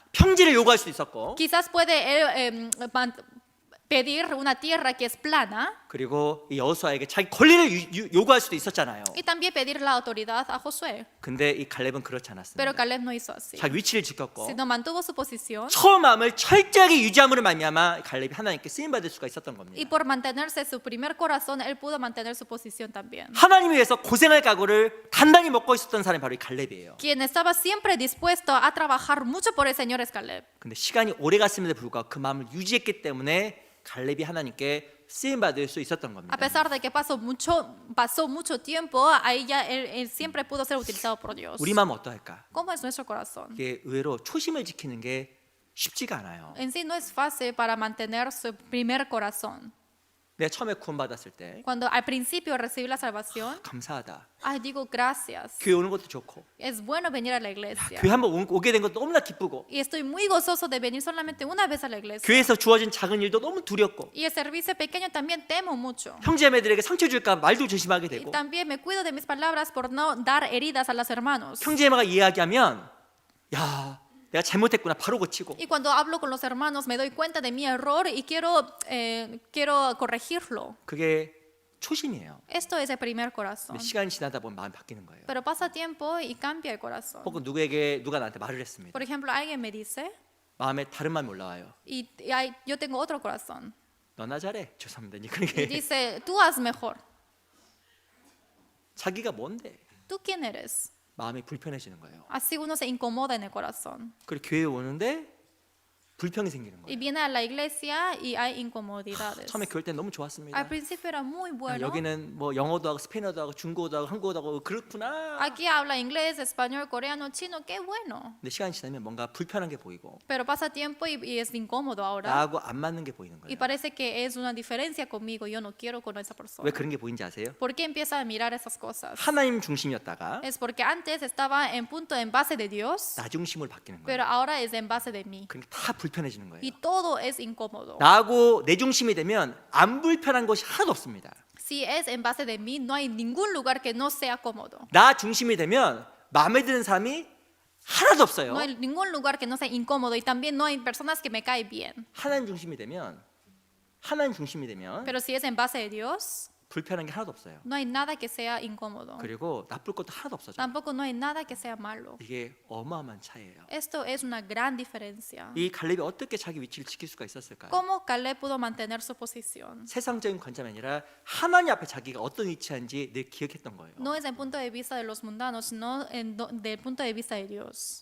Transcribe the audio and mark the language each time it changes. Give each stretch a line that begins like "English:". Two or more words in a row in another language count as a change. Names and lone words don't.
Korean: 평지를 요구할 수 있었고
Spanish: Quizás puede él, pedir una tierra que es plana
Korean: 그리고 이 여호수아에게 자기 권리를 요구할 수도 있었잖아요.
Spanish: y también pedir la autoridad a Josué.
Korean: 근데 이 갈렙은 그렇지
Spanish: Pero
Korean: 않았습니다.
Spanish: Caleb no hizo así,
Korean: 자기 위치를 지켰고
Spanish: sino mantuvo su posición
Korean: 처음 마음을 철저하게 유지함으로 말미암아 갈렙이 하나님께 쓰임 받을 수가 있었던
Spanish: y
Korean: 겁니다.
Spanish: por mantenerse su primer corazón, él pudo mantener su posición también.
Korean: 하나님 위해서 고생할 각오를 단단히 먹고 있었던 사람이 바로 이 갈렙이에요.
Spanish: Quien estaba siempre dispuesto a trabajar mucho por el Señor es Caleb.
Korean: 근데 시간이 오래 갔음에도 불구하고 그 마음을 유지했기 때문에 갈렙이 하나님께 쓰임 받을 수 있었던 겁니다.
Spanish: A pesar de que pasó mucho tiempo, ahí ya él siempre pudo ser utilizado por Dios.
Korean: 우리 마음 어떠할까?
Spanish: ¿Cómo es nuestro corazón?
Korean: 이게 의외로 초심을 지키는 게 쉽지가 않아요.
Spanish: En sí no es fácil para mantener su primer corazón.
Korean: 내가 처음에 구원받았을 때
Spanish: Cuando al principio recibí la salvación,
Korean: 감사하다.
Spanish: ay, digo gracias.
Korean: 교회 오는 것도 좋고
Spanish: Es bueno venir a la iglesia.
Korean: 교회 한번 오게 된 것도 너무나 기쁘고
Spanish: Y estoy muy gozoso de venir solamente una vez a la iglesia.
Korean: 교회에서 주어진 작은 일도 너무 두렵고
Spanish: Y el servicio pequeño también temo mucho.
Korean: 형제자매들에게 상처 줄까 말도 조심하게
Spanish: Y
Korean: 되고
Spanish: también me cuido de mis palabras por no dar heridas a los hermanos.
Korean: 형제자매가 이야기하면 야 내가 잘못했구나 바로 고치고
Spanish: Y cuando hablo con los hermanos me doy cuenta de mi error y quiero corregirlo.
Korean: 그게 초심이에요.
Spanish: Esto es el primer corazón.
Korean: 근데 시간이 지나다 보면 마음이 바뀌는 거예요.
Spanish: Pero pasa tiempo y cambia el corazón.
Korean: 혹은 누가 나한테 말을 했습니다.
Spanish: Por ejemplo, alguien me dice,
Korean: 마음에 다른 마음이 올라와요.
Spanish: yo tengo otro corazón.
Korean: 너나 잘해. 죄송합니다.
Spanish: Y
Korean: 그게
Spanish: dice, tú haz mejor.
Korean: 자기가 뭔데
Spanish: ¿Tú quién eres?
Korean: 마음이 불편해지는 거예요.
Spanish: Así uno se incomoda en el corazón.
Korean: 그리고 교회에 오는데 불평이 생기는
Spanish: Y
Korean: 거예요.
Spanish: viene a la iglesia y hay incomodidades.
Korean: 처음에 교회 때 너무 좋았습니다.
Spanish: Al principio era muy bueno.
Korean: 여기는 뭐 영어도 하고 스페인어도 하고 중국어도 하고 한국어도 하고 그렇구나.
Spanish: Aquí habla inglés, español, coreano, chino, qué bueno.
Korean: 근데 시간이 지나면 뭔가 불편한 게 보이고
Spanish: Pero pasa tiempo y es incómodo ahora.
Korean: 나하고 안 맞는 게 보이는
Spanish: Y
Korean: 거예요.
Spanish: parece que es una diferencia conmigo. Yo no quiero con esa
Korean: 왜
Spanish: persona.
Korean: 그런 게 보이는지 아세요?
Spanish: ¿Por qué empieza a mirar esas cosas?
Korean: 하나님 중심이었다가
Spanish: Es porque antes estaba en punto en base de Dios,
Korean: 나 중심으로 바뀌는
Spanish: pero
Korean: 거예요.
Spanish: ahora es en base de mí.
Korean: 그러니까 다 불편해지는 거예요.
Spanish: Y todo es incómodo.
Korean: 나하고 내 중심이 되면 안 불편한 것이 하나도 없습니다.
Spanish: Si es en base de mí, no hay ningún lugar que no sea cómodo.
Korean: 나 중심이 되면 마음에 드는 사람이 하나도 없어요.
Spanish: No hay ningún lugar que no sea incómodo y también no hay personas que me caen bien.
Korean: 하나님 중심이 되면
Spanish: Pero si es en base de Dios,
Korean: 불편한 게 하나도 없어요.
Spanish: No hay nada que sea incómodo.
Korean: 그리고 나쁠 것도 하나도 없어져.
Spanish: Tampoco no hay nada que sea malo.
Korean: 이게 어마어마한 차이예요.
Spanish: Esto es una gran diferencia.
Korean: 이 갈렙이 어떻게 자기 위치를 지킬 수가 있었을까요?
Spanish: ¿Cómo Caleb pudo mantener su posición?
Korean: 세상적인 관점이 아니라 하나님 앞에 자기가 어떤 위치인지 늘 기억했던 거예요.
Spanish: No desde el punto de vista de los mundanos, sino desde el punto de vista de Dios.